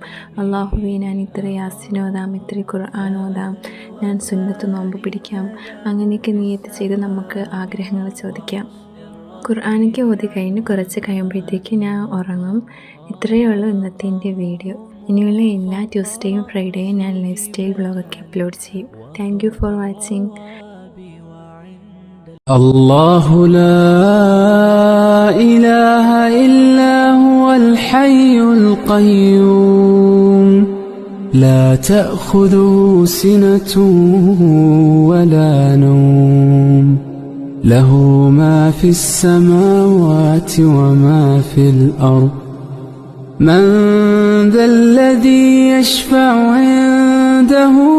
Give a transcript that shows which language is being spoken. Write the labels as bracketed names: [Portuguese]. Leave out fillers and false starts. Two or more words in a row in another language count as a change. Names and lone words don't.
[Malayalam] അള്ളാഹുവേ, ഞാൻ ഇത്ര യാസീൻ ഓതാം, ഇത്ര ഖുർആൻ ഓതാം, ഞാൻ സുന്നത്ത് നോമ്പ് പിടിക്കാം, അങ്ങനെയൊക്കെ നിയത്ത് ചെയ്ത് നമുക്ക് ആഗ്രഹങ്ങൾ ചോദിക്കാം. ഖുർആനൊക്കെ ഓതി കഴിഞ്ഞ് കുറച്ച് കഴിയുമ്പോഴത്തേക്ക് ഞാൻ ഉറങ്ങും. ഇത്രയേ ഉള്ളൂ ഇന്നത്തെ എൻ്റെ വീഡിയോ. ഇനിയുള്ള എല്ലാ ട്യൂസ്ഡേയും ഫ്രൈഡേയും ഞാൻ [English] life style [Malayalam] വ്ളോഗൊക്കെ അപ്ലോഡ് ചെയ്യും. [English] thank you for watching. [Arabic] الله لا إله إلا هو الحي القيوم لا تأخذه سنة ولا نوم له ما في السماوات وما في الأرض من ذا الذي يشفع عنده